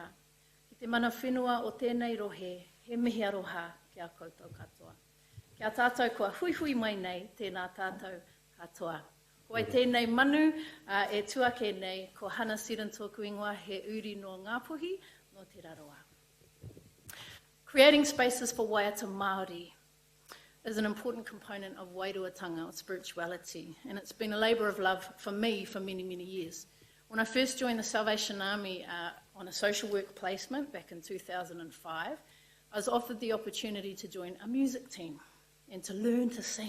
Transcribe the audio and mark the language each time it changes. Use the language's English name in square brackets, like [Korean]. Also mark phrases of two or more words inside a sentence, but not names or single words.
[Māori] Ki te mana whenua o tēnei rohe, he mihi aroha ki a koutou katoa. Ki a tātou kua hui hui mai nei, tēnā tātou katoa. Ko ai tēnei manu e tuake nei, ko Hana Seddon tōku ingoa he uri no Ngāpuhi, no te raroa. [English] Creating spaces for [Māori] waiata Māori [English] is an important component of wairuatanga, or spirituality, and it's been a labour of love for me for many, many years. When I first joined the Salvation Army on a social work placement back in 2005, I was offered the opportunity to join a music team and to learn to sing.